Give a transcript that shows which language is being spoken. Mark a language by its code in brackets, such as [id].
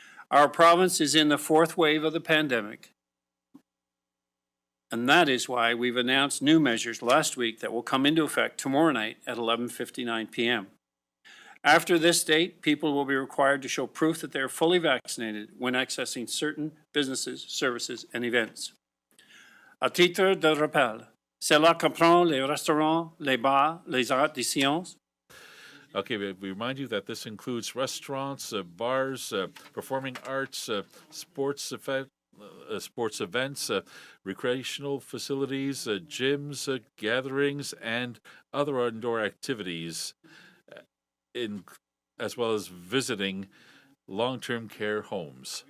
[en] Our province is in the fourth wave of the pandemic, and that is why we've announced new measures last week that will come into effect tomorrow night at 11:59 p.m. After this date, people will be required to show proof that they are fully vaccinated when accessing certain businesses, services, and events. [fr] À titre de rappel, cela comprend les restaurants, les bars, les arts de séance. [en] Okay, we remind you that this includes restaurants, bars, performing arts, sports events, recreational facilities, gyms, gatherings, and other indoor activities, as well as visiting long-term care homes.